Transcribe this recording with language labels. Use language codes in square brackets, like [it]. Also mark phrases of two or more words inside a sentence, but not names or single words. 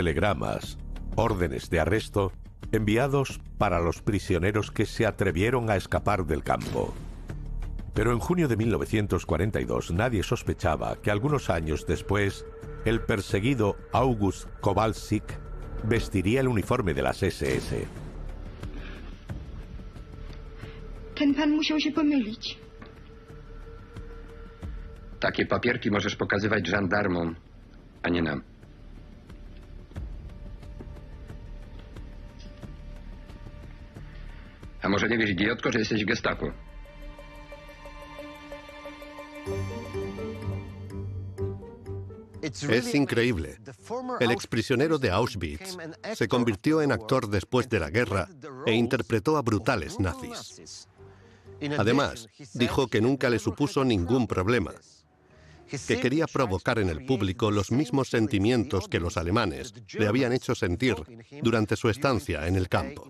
[es] telegramas, órdenes de arresto, enviados para los prisioneros que se atrevieron a escapar del campo. Pero en junio de 1942 nadie sospechaba que algunos años después el perseguido August Kowalczyk vestiría el uniforme de las SS. [pl] Ten pan musiał się pomylić. Takie papierki możesz pokazywać żandarmom, a nie nam. A może nie wiesz, idiotko, że jesteś w Gestapo? [es] Es increíble. El exprisionero de Auschwitz se convirtió en actor después de la guerra e interpretó a brutales nazis. Además, dijo que nunca le supuso ningún problema, que quería provocar en el público los mismos sentimientos que los alemanes le habían hecho sentir durante su estancia en el campo.